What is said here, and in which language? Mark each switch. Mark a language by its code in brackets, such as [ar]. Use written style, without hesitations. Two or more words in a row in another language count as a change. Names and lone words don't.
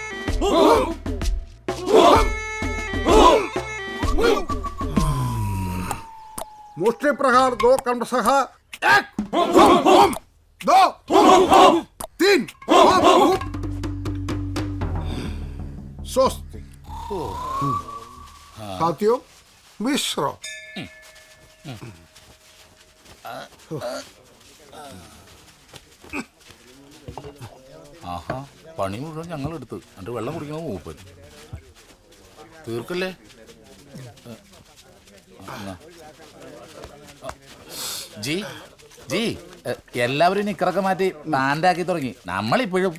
[hi] मुष्टिप्रहार दो क्रमशः एक दो तीन स्वस्ति साथियों विश्राम [ml] ആഹാ പണി മുഴുവൻ ഞങ്ങൾ എടുത്ത് എന്നിട്ട് വെള്ളം കുടിക്കണം മൂപ്പൻ തീർക്കല്ലേ ജി ജി എല്ലാവരും നിക്കറൊക്കെ മാറ്റി പാൻറ്റാക്കി തുടങ്ങി നമ്മളിപ്പോഴും